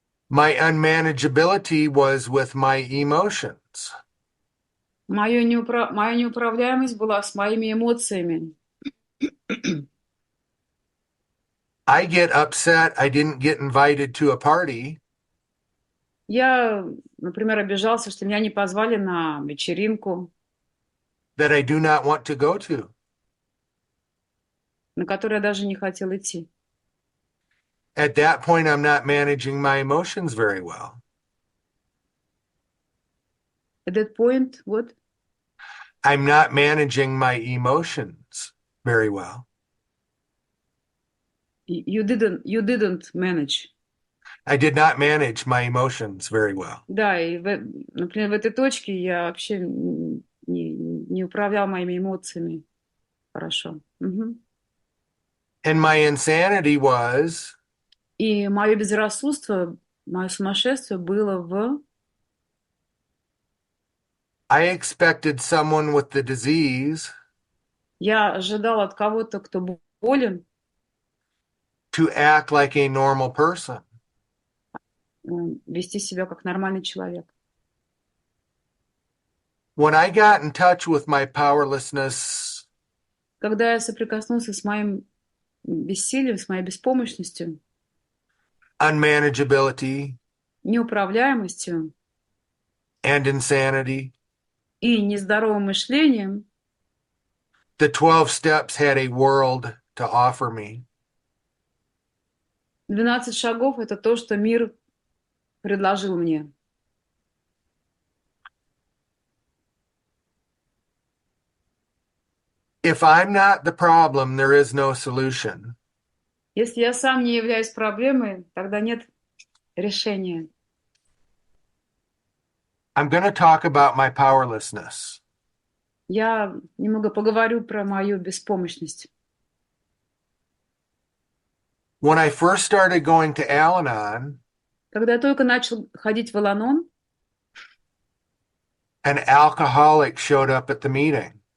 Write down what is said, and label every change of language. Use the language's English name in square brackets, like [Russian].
[English] My unmanageability was with my emotions. [Russian] Моя неуправляемость была с моими эмоциями. [English] I get upset I didn't get invited to a party. [Russian] Я, например, обижался, что меня не позвали на вечеринку, [English] That I do not want to go to. [Russian] на которую я даже не хотел идти. [English] At that point, I'm not managing my emotions very well. At that point, what? I'm not managing my emotions very well. You didn't manage. I did not manage my emotions very well. [Russian] Да, и, например, в этой точке я вообще не управлял моими эмоциями хорошо. Мгм. [English] And my insanity was [Russian] И мое безрассудство, мое сумасшествие было в... [English] I expected someone with the disease [Russian] Я ожидал от кого-то, кто болен, [English] to act like a normal person. [Russian] вести себя как нормальный человек. [English] When I got in touch with my powerlessness, [Russian] Когда я соприкоснулся с моим бессилием, с моей беспомощностью, [English] unmanageability, [Russian] неуправляемостью [English] and insanity, [Russian] и нездоровым мышлением, [English] the 12 steps had a world to offer me. [Russian] 12 шагов — это то, что мир предложил мне. [English] If I'm not the problem, there is no solution. [Russian] Если я сам не являюсь проблемой, тогда нет решения. [English] I'm going to talk about my powerlessness. [Russian] Я немного поговорю про мою беспомощность. [English] When I first started going to Al Anon, [Russian] Когда я только начал ходить в Ал Анон, [English] an alcoholic showed up at the meeting.